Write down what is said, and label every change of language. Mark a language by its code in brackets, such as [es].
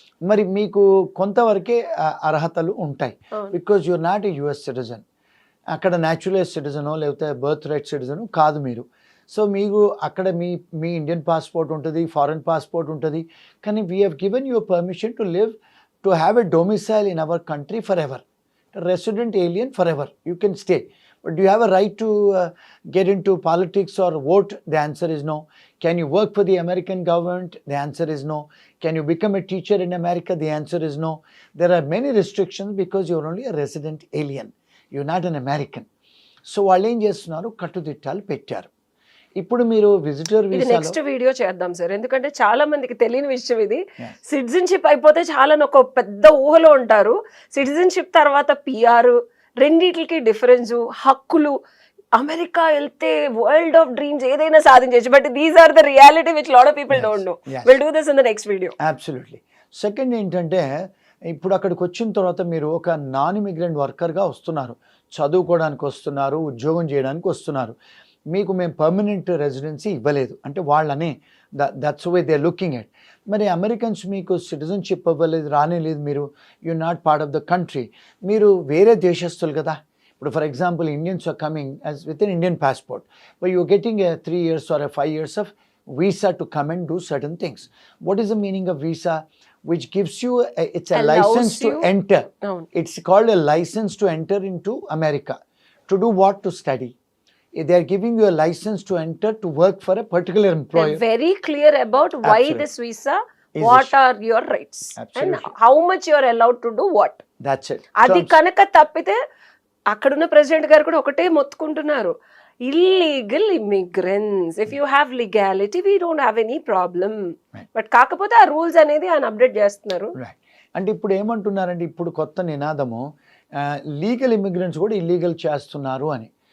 [te] మరి మీకు కొంతవరకే అర్హతలు ఉంటాయి, [en] Because you are not a US citizen. [te] అక్కడ న్యాచురలైజ్ సిటిజనో లేకపోతే బర్త్ రైట్ సిటిజనో కాదు మీరు. సో మీకు అక్కడ మీ ఇండియన్ పాస్పోర్ట్ ఉంటుంది, ఫారెన్ పాస్పోర్ట్ ఉంటుంది, కానీ [en] We have given you permission to live, to have a domicile in our country forever. Resident alien forever, you can stay. But do you have a right to get into politics or vote? The answer is no. Can you work for the American government? The answer is no. Can you become a teacher in America? The answer is no. There are many restrictions because you're only a resident alien. You're not an American. [te] So వాళ్ళు ఏం చేస్తున్నారు, కట్టుదిట్టాలు పెట్టారు. ఇప్పుడు మీరు visitor ఇది వీసాలో next video చేద్దాం sir, ఎందుకంటే చాలా మందికి తెలియని విషయం ఇది. సిటిజన్షిప్ అయిపోతే చాలా ఒక పెద్ద ఊహలో ఉంటారు. సిటిజన్షిప్ తర్వాత పిఆర్, రెండిటికి డిఫరెన్స్, హక్కులు. అమెరికా వెళ్తే వరల్డ్ ఆఫ్ డ్రీమ్స్ ఏదైనా సాధించవచ్చు, [en] But these are the reality which lot of people don't know. Will do this in the next video. Absolutely. [te] Second ఏంటంటే, ఇప్పుడు అక్కడికి వచ్చిన తర్వాత మీరు ఒక నాన్ ఇమిగ్రెంట్ వర్కర్గా వస్తున్నారు, చదువుకోవడానికి వస్తున్నారు, ఉద్యోగం చేయడానికి వస్తున్నారు. మీకు మేము పర్మనెంట్ రెసిడెన్సీ ఇవ్వలేదు అంటే వాళ్ళనే, [en] That's way they are looking at. [te] మరి అమెరికన్స్ మీకు సిటిజన్షిప్ ఇవ్వలేదు, రానేలేదు, మీరు [en] you not part of the country, [te] మీరు వేరే దేశస్తులు కదా. [en] ఇప్పుడు for example Indians are coming as with an Indian passport, but you getting a 3 years or 5 years of visa to come and do certain things. What is the meaning of visa? Which gives you it's a license to enter. It's called a license to enter into America. To do what? To study. They are giving you a license to enter to work for a particular employer. They're very clear about why this visa, what are your rights, and how much you are allowed to do what. That's it. [te] అది కనుక తప్పితే అక్కడున్న president గారు కూడా ఒకటే మొత్తుకుంటున్నారు, illegal immigrants, [en] If you have legality we don't have any problem. [te] But కాకపోతే ఆ rules అనేది ఆయన అప్డేట్ చేస్తున్నారు. అంటే ఇప్పుడు ఏమంటున్నారంటే, ఇప్పుడు కొత్త నినాదము లీగల్ ఇమిగ్రెంట్స్ కూడా ఇల్లీగల్ చేస్తున్నారు అని.